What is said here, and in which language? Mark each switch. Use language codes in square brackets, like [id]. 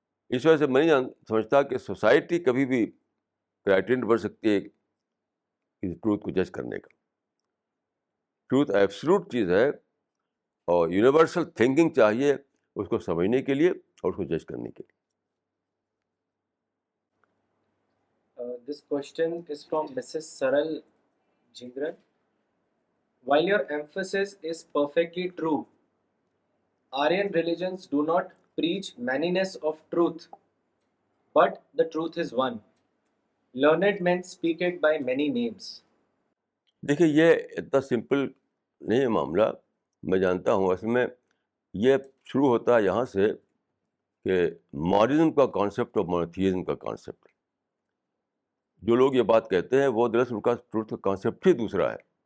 [ur] اس وجہ سے میں نہیں سمجھتا کہ سوسائٹی کبھی بھی کرائٹیریا بن سکتی ہے کسی ٹروتھ کو جج کرنے کا. ٹروتھ ایبسلوٹ چیز ہے اور یونیورسل تھنکنگ چاہیے اس کو سمجھنے کے لیے اور اس کو جج کرنے کے لیے. [en] This question is from Mrs. Saral Jingran. While your emphasis is perfectly true, Aryan religions do not preach manyness of truth, but the truth is one. Learned men speak it by many names. [ur] دیکھیے یہ اتنا simple نہیں ہے معاملہ, میں جانتا ہوں. اصل میں یہ شروع ہوتا ہے یہاں سے کہ مارزم کا کانسیپٹ اور مونوتھیزم کا کانسیپٹ. جو لوگ یہ بات کہتے ہیں وہ دراصل ان کا ٹروتھ کا کانسیپٹ ہی دوسرا ہے.